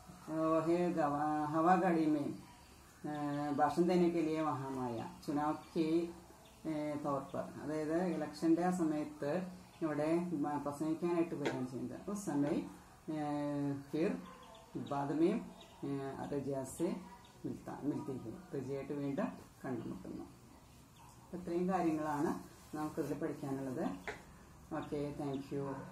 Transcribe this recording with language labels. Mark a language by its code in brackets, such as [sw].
[hi] वह हवा गाड़ी में भाषण देने के लिए वहाँ आया. चुनाव के तौर पर [ml] അതായത് ഇലക്ഷൻ്റെ ആ സമയത്ത് ഇവിടെ പ്രസംഗിക്കാനായിട്ട് വരികയാണ് ചെയ്യുന്നത്. [hi] उस समय फिर बाद में रजिया से मिलती है. [ml] रजिയായിട്ട് വീണ്ടും കണ്ടുമുട്ടുന്നു. ഇത്രയും കാര്യങ്ങളാണ് നമുക്കിതിൽ പഠിക്കാനുള്ളത്. Okay, thank you.